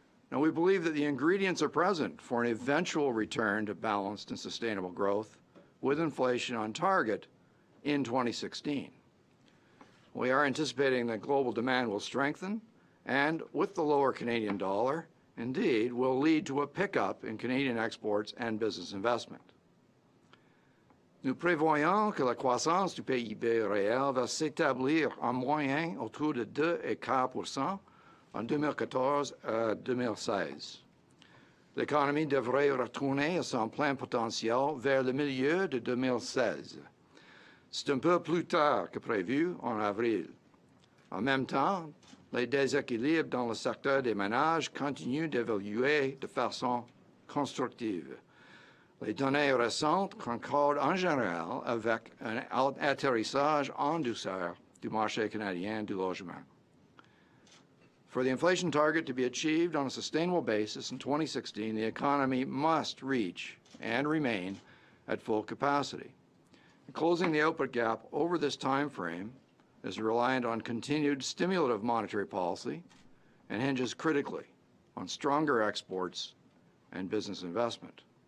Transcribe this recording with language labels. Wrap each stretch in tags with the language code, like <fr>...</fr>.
<en>Now, we believe that the ingredients are present for an eventual return to balanced and sustainable growth with inflation on target in 2016. We are anticipating that global demand will strengthen and, with the lower Canadian dollar, indeed, will lead to a pickup in Canadian exports and business investment.</en> <fr>Nous prévoyons que la croissance du PIB réel va s'établir en moyenne autour de 2,25% en 2014 à 2016. L'économie devrait retourner à son plein potentiel vers le milieu de 2016. C'est un peu plus tard que prévu en avril. En même temps, les déséquilibres dans le secteur des ménages continuent d'évoluer de façon constructive. Les données récentes concordent en général avec un atterrissage en douceur du marché canadien du logement.</fr> <en>For the inflation target to be achieved on a sustainable basis in 2016, the economy must reach and remain at full capacity. Closing the output gap over this time frame is reliant on continued stimulative monetary policy and hinges critically on stronger exports and business investment.</en>